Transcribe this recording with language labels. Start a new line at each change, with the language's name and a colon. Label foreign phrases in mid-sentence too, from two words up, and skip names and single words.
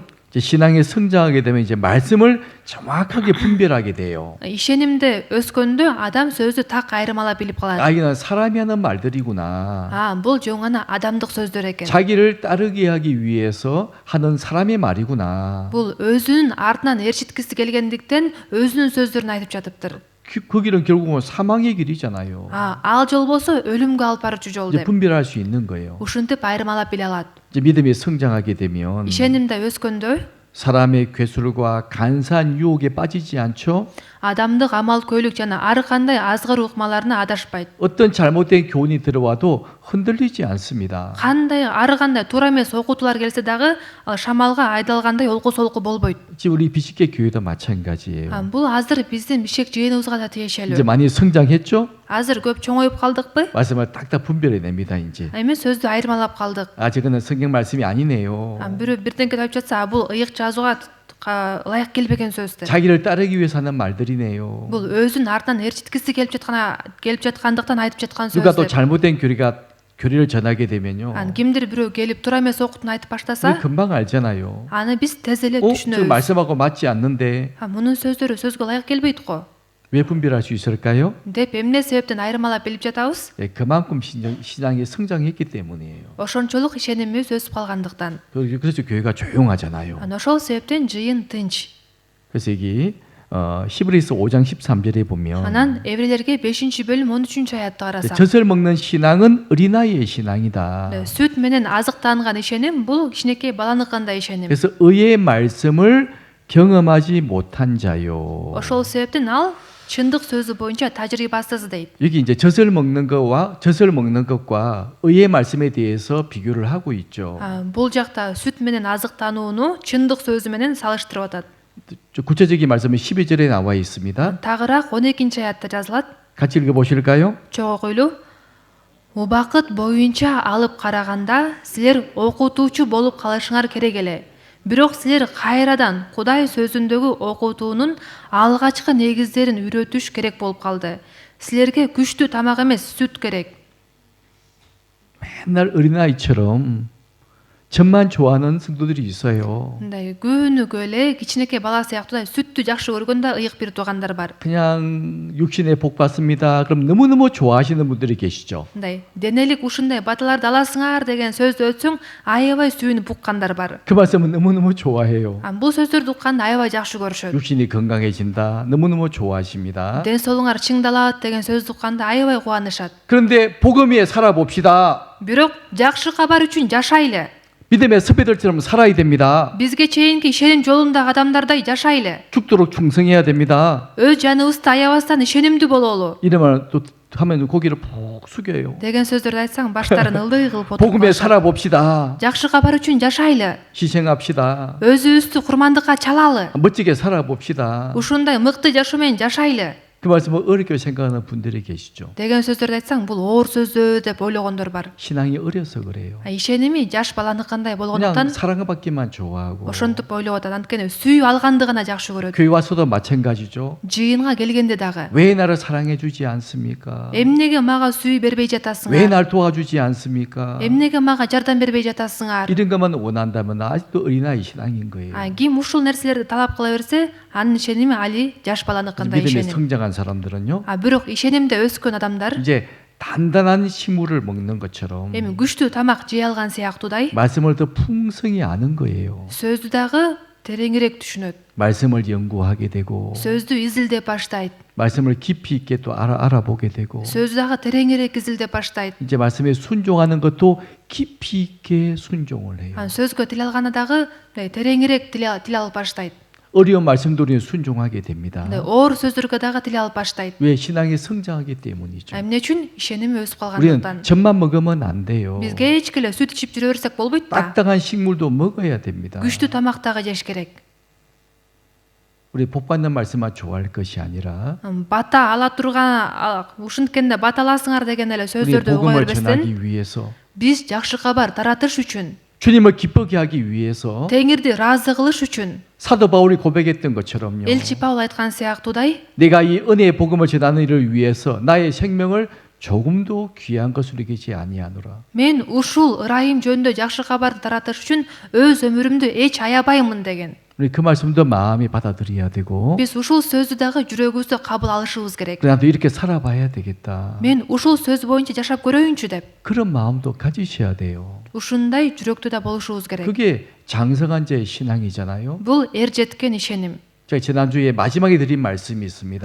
Korean: 이제 신앙에 성장하게 되면 이제 말씀을 정확하게 분별하게 돼요.
Kyrgyz: ишенимде өскөндө адам сөздү так айырмалап билип калат.
Korean: 이건 사람이 하는 말들이구나.
Kyrgyz: Бул жөн гана адамдык сөздөр экен.
Korean: 자기를 따르게 하기 위해서 하는 사람의 말이구나.
Kyrgyz: Бул өзүнүн артынан ээрчиткиси келгендиктен өзүнүн сөздөрүн айтып жатыптыр.
Korean: 그 길은 결국은 사망의 길이잖아요.
Kyrgyz: Ал жол болсо өлүмгө алып баруучу жол 이제 деп.
Korean: 분별할 수 있는 거예요.
Kyrgyz: Ушинтип айырмалап биле алат.
Korean: 이제 믿음이 성장하게 되면
Kyrgyz: ишенимде өскөндө
Korean: 사람의 괴술과 간사한 유혹에 빠지지 않죠.
Kyrgyz: адамдык амал көйлүк жана ар кандай азгыр ыкмаларына адашпайт.
Korean: 어떤 잘못된 교훈이 들어와도 흔들리지 않습니다.
Kyrgyz: Кандай ар кандай туура эмес окутуулар келсе дагы ал шамалга айдалгандай олку солку болбойт.
Korean: 지금 우리 비식계 교회도 마찬가지예요.
Kyrgyz: Бул азыр биздин Бишкек жыйыныбызга да 이제 тиешелүү.
Korean: 많이 성장했죠?
Kyrgyz: Азыр көп чоңоюп калдыкпы?
Korean: 말씀을 딱딱 분별해냅니다. 이제
Kyrgyz: Эми сөздү айырмалап калдык.
Korean: 저거는 성경 말씀이 아니네요.
Kyrgyz: Бирөө бирденке айтып жатса, бул ыйык жазууга ылайык келбеген сөз деп.
Korean: 자기를 따르기 위해서 하는 말들이네요.
Kyrgyz: Бул өзүнүн артынан ээрчиткиси келип жаткандыктан айтып жаткан 누가 сөз 또 деп.
Korean: 잘못된 교리를 전하게 되면요.
Kyrgyz: Кимдир бирөө келип туура эмес окуутун айтып 우리 баштаса,
Korean: 금방 알잖아요.
Kyrgyz: аны биз тез эле 지금 түшүнөбүз.
Korean: 말씀하고 맞지 않는데
Kyrgyz: Мунун сөздөрү сөзгө ылайык келбейт го
Korean: 왜 분별할 수 있을까요?
Kyrgyz: деп эмне себептен айырмалап билип жатабыз?
Korean: 그만큼 신앙이 성장했기 때문이에요.
Kyrgyz: Ошончолук ишенимибиз өсүп калгандыктан.
Korean: 그래서 교회가 조용하잖아요.
Kyrgyz: Ошол себептен жыйын тынч.
Korean: 그래서 여기 히브리서 5장 13절에 보면
Kyrgyz: Анан Эврейлерге 5 бөлүм 13 аятты карасак,
Korean: 젖을 먹는 신앙은 어린아이의 신앙이다.
Kyrgyz: сүт менен азыктанган ишеним бул кичинекей баланыкындай ишеним.
Korean: 그래서 의의 말씀을 경험하지 못한 자요.
Kyrgyz: Ошол себептен ал чындык сөзү боюнча тажрыйбасыз дейт.
Korean: 여기 이제 젖을 먹는 것과 의의 말씀에 대해서 비교를 하고 있죠.
Kyrgyz: Бул жакта сүт менен азыктанууну чындык сөзү менен салыштырып атат.
Korean: 구체적인 말씀은 12절에 나와 있습니다.
Kyrgyz: Тагыраак 12 аятта жазылат.
Korean: 같이 읽어보실까요?
Kyrgyz: Чогуу койлуу. Убакыт боюнча алып караганда силер окутуучу болуп калышыңар керек эле. Бирок силер кайрадан Кудай сөзүндөгү окутуунун алгачкы негиздерин үйрөтүш керек болуп калды. Силерге күчтүү тамак эмес, сүт керек.
Korean: 맨날 어린아이처럼 젖만 좋아하는 성도들이 있어요.
Kyrgyz: Мындай күнүгө эле кичинекей бала сыяктуу сүттү жакшы көргөн да ыйык бир туугандар бар.
Korean: 그냥 육신에 복 받습니다. 그럼 너무너무 좋아하시는 분들이 계시죠.
Kyrgyz: Мындай денелик ушундай баталарды аласыңар деген сөздү өтсөң аябай сүйүнүп уккандар бар.
Korean: 그 말씀은 너무너무 좋아해요.
Kyrgyz: Бул сөздөрдү укканды аябай жакшы көрүшөт.
Korean: 육신이 건강해진다. 너무너무 좋아하십니다.
Kyrgyz: Ден соолуңар чыңдалат деген сөздү укканда аябай кубанышат.
Korean: 그런데 복음 위에 살아봅시다.
Kyrgyz: Бирок жакшы кабар үчүн жашайлы.
Korean: 믿음의 섭배들처럼 살아야 됩니다.
Kyrgyz: Бизге чейинки ишеним жолундагы адамдардай жашайлы.
Korean: 죽도록 충성해야 됩니다.
Kyrgyz: Өз жаныбызды аябастан ишенимдүү бололу.
Korean: 이러면 또 하면 고개를 푹 숙여요.
Kyrgyz: деген сөздөрдү айтсаң баштарын ылдый кылып отуруп
Korean: 복음에
Kyrgyz: калышат.
Korean: 살아봅시다.
Kyrgyz: Жакшы кабар үчүн жашайлы.
Korean: 희생합시다.
Kyrgyz: Өзүбүздү курмандыкка чалалы.
Korean: 멋지게 살아봅시다.
Kyrgyz: Ушундай мыкты жашоо менен жашайлы.
Korean: 그 말씀을 어렵게 생각하는 분들이 계시죠.
Kyrgyz: деген сөздөрдү айтсаң бул оор сөзөө деп ойлогондор бар.
Korean: 신앙이 어려서 그래요.
Kyrgyz: Ишеними жаш баланыкындай 그냥 болгондуктан
Korean: 사랑받기만 좋아하고
Kyrgyz: ошентип ойлоп атат. Анткени сүйүү алганды гана жакшы көрөт.
Korean: 교회 와서도 마찬가지죠.
Kyrgyz: Жыйынга келгенде дагы
Korean: 왜 나를 사랑해주지 않습니까?
Kyrgyz: эмнеге мага сүйүү бербей 왜 жатасыңар?
Korean: 날 도와주지 않습니까?
Kyrgyz: эмнеге мага жардам бербей жатасыңар?
Korean: 이런 것만 원한다면 아직도 어린아이 신앙인 거예요.
Kyrgyz: Ким ушул нерселерди талап кыла берсе, анын ишеними али жаш баланыкындай 믿음에 ишеним.
Korean: 성장한 사람들은요,
Kyrgyz: Бирок ишенимде өскөн адамдар
Korean: 이제 단단한 식물을 먹는 것처럼
Kyrgyz: эми күчтүү тамак жей алган сыяктуудай
Korean: 말씀을 더 풍성히 아는 거예요.
Kyrgyz: сөздү дагы тереңирээк түшүнөт.
Korean: 말씀을 연구하게 되고
Kyrgyz: сөздү изилдеп баштайт.
Korean: 말씀을 깊이 있게 또 알아보게 되고
Kyrgyz: сөздү дагы тереңирээк изилдеп баштайт.
Korean: 이제 말씀에 순종하는 것도 깊이 있게 순종을 해요.
Kyrgyz: сөзгө тил алганда дагы тереңирээк тил алып баштайт.
Korean: 어려운 말씀도 우리는 순종하게 됩니다.
Kyrgyz: оор сөздөргө дагы тил алып баштайт.
Korean: 왜? 신앙이 성장하기 때문이죠.
Kyrgyz: Эмне үчүн? ишеними өсүп 우리는 калгандыктан.
Korean: 젖만 먹으면 안 돼요.
Kyrgyz: биз кечке эле сүт ичип жүрө берсек болбойт да.
Korean: 딱딱한 식물도 먹어야 됩니다.
Kyrgyz: күчтүү тамак дагы жеш керек.
Korean: 우리 복 받는 말씀만 좋아할 것이 아니라
Kyrgyz: бата ала турган ушинткенде бата аласыңар деген эле 우리 сөздөрдү уга 복음을 бербестен
Korean: 전하기 위해서
Kyrgyz: биз жакшы кабар таратыш үчүн,
Korean: 주님을 기쁘게 하기 위해서
Kyrgyz: теңирди ыраазы кылыш үчүн
Korean: 사도 바울이 고백했던 것처럼요.
Kyrgyz: элчи Паул айткан сыяктуудай
Korean: 내가 이 은혜의 복음을 전하는 일을 위해서 나의 생명을 조금도 귀한 것으로 여기지 아니하노라.
Kyrgyz: мен ушул ырайым жөнүндө жакшы кабарды таратыш үчүн өз өмүрүмдү эч аябаймын деген.
Korean: 우리 그 말씀도 마음이 받아들여야 되고
Kyrgyz: биз ушул сөздү дагы жүрөгүбүздө кабыл алышыбыз керек.
Korean: 그래도 이렇게 살아봐야 되겠다.
Kyrgyz: мен ушул сөз боюнча жашап көрөйүнчү деп
Korean: 그런 마음도 가지셔야 돼요.
Kyrgyz: ушундай жүрөктүү да болушубуз керек.
Korean: 그게 장성한 자의 신앙이잖아요.
Kyrgyz: бул эр жеткен ишеним.
Korean: 제가 지난주에 마지막에 드린 말씀이 있습니다.